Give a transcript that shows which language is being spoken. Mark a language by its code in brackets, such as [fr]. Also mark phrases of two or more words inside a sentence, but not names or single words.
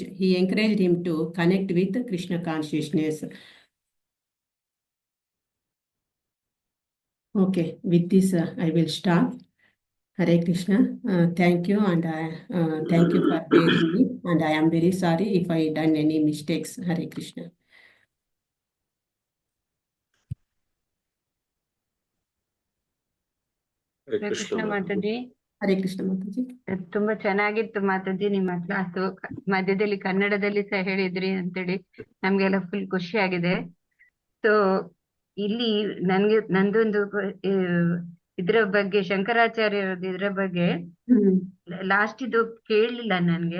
[en] He encouraged him to connect with Krishna consciousness. Okay, with this I will stop. Hare Krishna. Thank you, and thank you for bearing me. And I am very sorry if I done any mistakes. Hare Krishna. Hare ಕೃಷ್ಣ Krishna ಮಾತಾಜಿ. Hare Krishna Mataji. [kn] ತುಂಬಾ ಚೆನ್ನಾಗಿತ್ತು ಮಾತಾಜಿ ನಿಮ್ಮ ಕ್ಲಾಸು. ಮಧ್ಯದಲ್ಲಿ ಕನ್ನಡದಲ್ಲಿ ಸಹ ಹೇಳಿದ್ರಿ ಅಂತೇಳಿ ನಮ್ಗೆಲ್ಲ ಫುಲ್ ಖುಷಿ ಆಗಿದೆ. ಸೊ ಇಲ್ಲಿ ನಂದೊಂದು ಇದ್ರ ಬಗ್ಗೆ ಶಂಕರಾಚಾರ್ಯ ಇದ್ರ ಬಗ್ಗೆ ಲಾಸ್ಟ್ ಇದು ಕೇಳಲಿಲ್ಲ ನನ್ಗೆ.